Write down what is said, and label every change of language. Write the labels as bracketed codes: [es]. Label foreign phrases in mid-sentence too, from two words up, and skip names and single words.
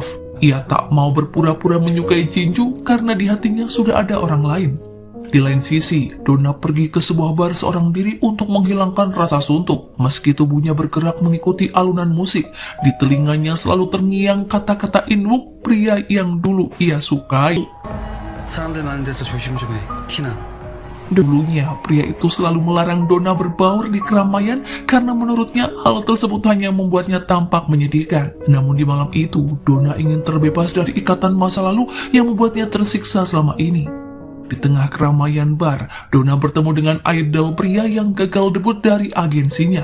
[id] Ia tak mau berpura-pura menyukai Jinju karena di hatinya sudah ada orang lain. Di lain sisi, Donna pergi ke sebuah bar seorang diri untuk menghilangkan rasa suntuk. Meski tubuhnya bergerak mengikuti alunan musik, di telinganya selalu terngiang kata-kata Inwook, pria yang dulu ia sukai. [ko] 사람들 많은 데서 조심 좀 해, 티나. [id] Dulunya, pria itu selalu melarang Donna berbaur di keramaian karena menurutnya hal tersebut hanya membuatnya tampak menyedihkan. Namun di malam itu, Donna ingin terbebas dari ikatan masa lalu yang membuatnya tersiksa selama ini. Di tengah keramaian bar, Donna bertemu dengan idol pria yang gagal debut dari agensinya.